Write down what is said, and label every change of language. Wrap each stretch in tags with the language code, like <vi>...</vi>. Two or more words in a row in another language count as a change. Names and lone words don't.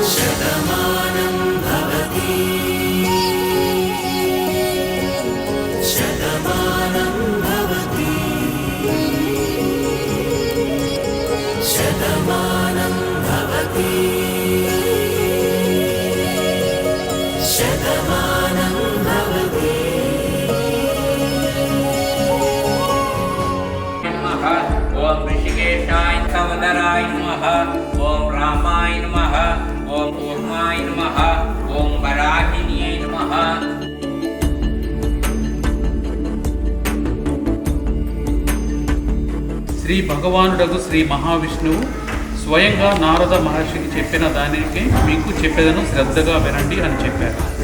<sa>శతమానం భవతి శతమానం భవతి శతమానం భవతి శతమానం భవతి नमः ओम ऋषिकेशाय सवदराय नमः ओम रामाय नमः ओम कूर्माय नमः ओम वराहिन्यै नमः</sa> <te>శ్రీ భగవానుడగు శ్రీ మహావిష్ణువు స్వయంగా నారద మహర్షికి చెప్పిన దానికి మీకు చెప్పేదను శ్రద్ధగా వినండి అని చెప్పారు.</te>